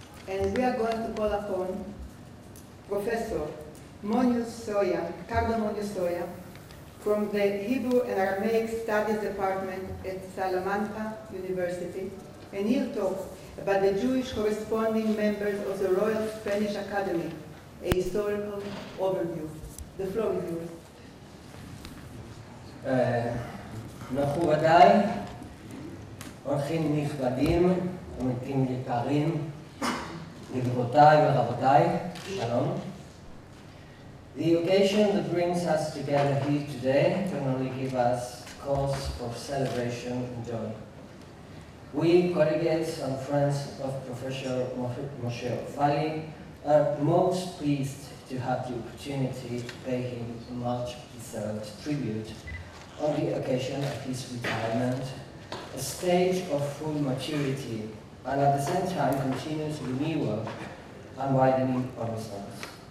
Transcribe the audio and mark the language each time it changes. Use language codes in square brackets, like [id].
[en] and we are going to call upon Professor Moniuz Soya from the Hebrew and Aramaic Studies Department at Salamanca University, and he'll talk about the Jewish corresponding members of the Royal Spanish Academy, a historical overview. The floor is yours. [he] מכובדיי, אורחים נכבדים, עמיתים יקרים, גבירותיי ורבותיי, שלום. [en] The occasion that brings us together here today can only give us cause for celebration and joy. We, colleagues and friends of Professor Moshe Ofali, are most pleased to have the opportunity to pay him a much deserved tribute on the occasion of his retirement, a stage of full maturity, and at the same time continuous renewal and widening horizons.